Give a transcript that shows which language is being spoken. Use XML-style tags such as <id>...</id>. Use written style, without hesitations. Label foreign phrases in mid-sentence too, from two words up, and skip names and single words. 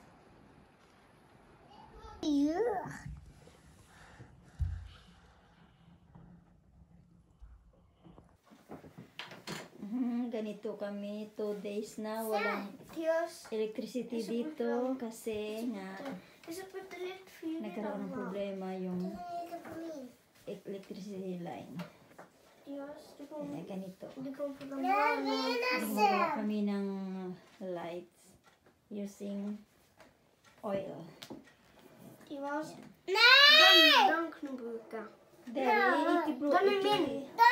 <tl>Ganito kami, 2 days na walang electricity dito kasi nga nagkaroon ng problema yung</tl> <en>electricity line.</en> <tl>Ayan, ganito. Gumawa kami ng lights</tl> <en>using oil.</en> <sv>Nej! Den kan du bruka.</sv> <da>Daddy, ikke</da>